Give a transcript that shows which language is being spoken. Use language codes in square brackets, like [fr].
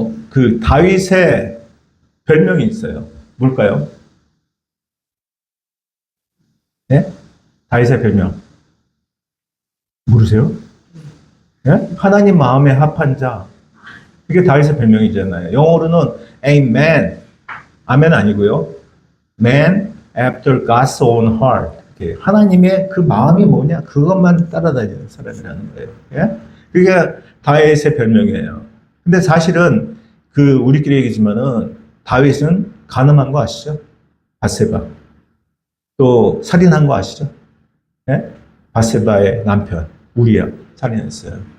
[ko] 그 다윗의 별명이 있어요. 뭘까요? 네? 다윗의 별명. 모르세요? 네? 하나님 마음에 합한 자. 이게 다윗의 별명이잖아요. 영어로는 Amen. 아멘 아니고요. [en] Man after God's own heart. [ko] 이렇게 하나님의 그 마음이 뭐냐? 그것만 따라다니는 사람이라는 거예요. 예? 그게 다윗의 별명이에요. 근데 사실은 우리끼리 얘기지만은 다윗은 간음한 거 아시죠? 바세바. 또 살인한 거 아시죠? 예? 바세바의 남편 우리야 살인했어요.